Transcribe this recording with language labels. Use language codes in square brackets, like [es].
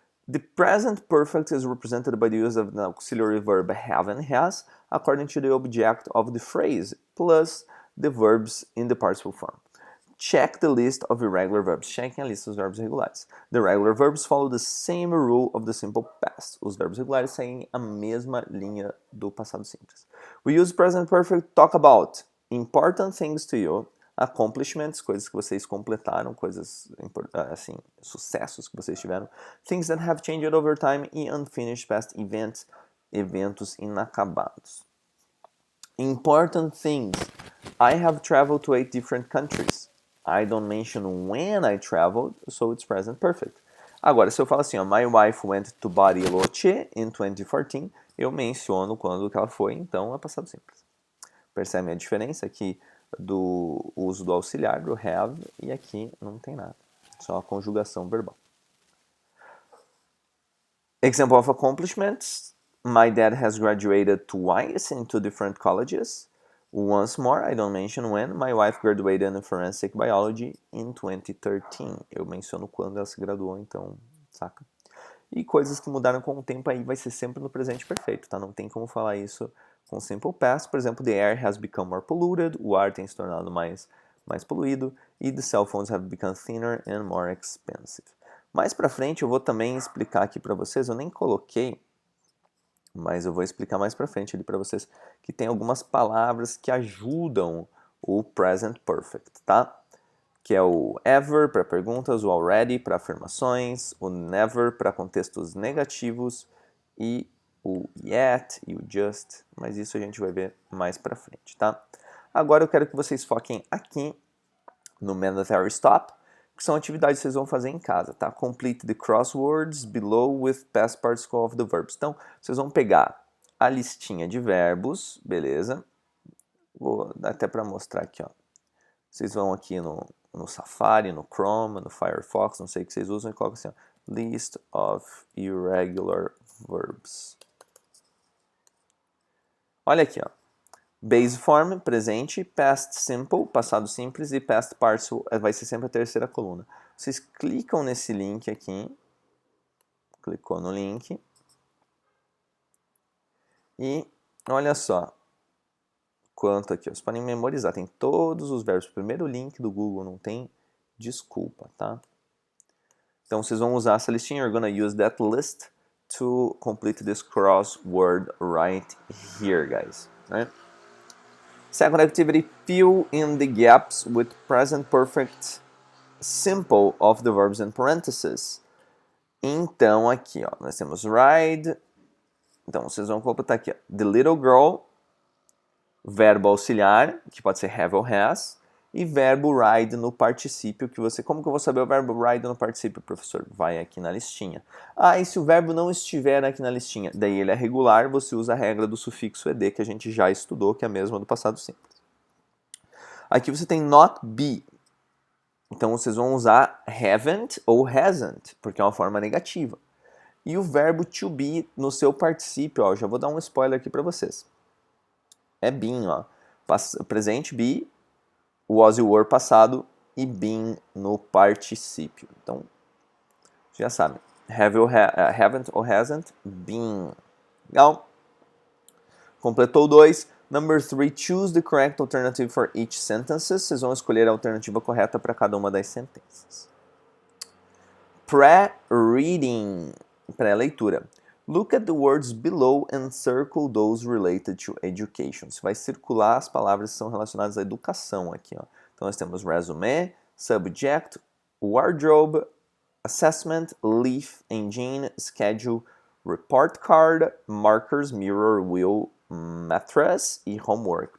[en] The present perfect is represented by the use of the auxiliary verb have and has according to the object of the phrase plus the verbs in the participle form. Check the list of irregular verbs. [pt] Chequem a lista dos verbos irregulares. [en] The regular verbs follow the same rule of the simple past. [pt] Os verbos regulares seguem a mesma linha do passado simples. [en] We use present perfect to talk about important things to you, accomplishments, [pt] coisas que vocês completaram, coisas assim, sucessos que vocês tiveram, [en] things that have changed over time e unfinished past events, [pt] eventos inacabados. [en] Important things. I have traveled to 8 different countries. I don't mention when I traveled, so it's present perfect. [pt] Agora, se eu falo assim, ó, [en] my wife went to Bariloche in 2014, [pt] eu menciono quando que ela foi, então é passado simples. Percebe a diferença aqui do uso do auxiliar, do have, e aqui não tem nada. Só a conjugação verbal. [en] Example of accomplishments. My dad has graduated twice in 2 different colleges. Once more, I don't mention when. My wife graduated in forensic biology in 2013. [pt] Eu menciono quando ela se graduou, então, saca? E coisas que mudaram com o tempo aí vai ser sempre no presente perfeito, tá? Não tem como falar isso com simple past. Por exemplo, [en] the air has become more polluted. [pt] O ar tem se tornado mais poluído. [en] E the cell phones have become thinner and more expensive. [pt] Mais pra frente eu vou também explicar aqui pra vocês, eu nem coloquei, mas eu vou explicar mais pra frente ali pra vocês, que tem algumas palavras que ajudam o present perfect, tá? Que é o ever para perguntas, o already para afirmações, o never para contextos negativos e o yet e o just, mas isso a gente vai ver mais pra frente, tá? Agora eu quero que vocês foquem aqui no mandatory stop, que são atividades que vocês vão fazer em casa, tá? [en] Complete the crosswords below with past participle of the verbs. [pt] Então, vocês vão pegar a listinha de verbos, beleza? Vou dar até para mostrar aqui, ó. Vocês vão aqui no Safari, no Chrome, no Firefox, não sei o que vocês usam, e colocam assim, ó, [en] List of irregular verbs. [pt] Olha aqui, ó. Base form, presente, past simple, passado simples, e past participle vai ser sempre a terceira coluna. Vocês clicam nesse link aqui, clicou no link, e olha só quanto aqui, vocês podem memorizar, tem todos os verbos. Primeiro link do Google, não tem desculpa, tá? Então vocês vão usar essa listinha. [en] You're gonna use that list to complete this crossword right here, guys. Right? Second activity, fill in the gaps with present perfect simple of the verbs in parentheses. [pt] Então aqui, ó, nós temos ride. Então vocês vão completar aqui, ó, [en] the little girl, [pt] verbo auxiliar, que pode ser have ou has, e verbo ride no particípio que você... Como que eu vou saber o verbo ride no particípio, professor? Vai aqui na listinha. Ah, e se o verbo não estiver aqui na listinha? Daí ele é regular, você usa a regra do sufixo ed, que a gente já estudou, que é a mesma do passado simples. Aqui você tem not be. Então vocês vão usar haven't ou hasn't, porque é uma forma negativa. E o verbo to be no seu particípio, ó, já vou dar um spoiler aqui para vocês. É been, ó. Presente be, was e were passado e been no particípio. Então, já sabem. Haven't ou hasn't been. Legal? Completou 2. [en] Number 3, choose the correct alternative for each sentence. [pt] Vocês vão escolher a alternativa correta para cada uma das sentenças. Pré-reading, pré-leitura. [en] Look at the words below and circle those related to education. [pt] Você vai circular as palavras que são relacionadas à educação aqui, ó. Então nós temos [en] resume, subject, wardrobe, assessment, leaf, engine, schedule, report card, markers, mirror, wheel, mattress e homework.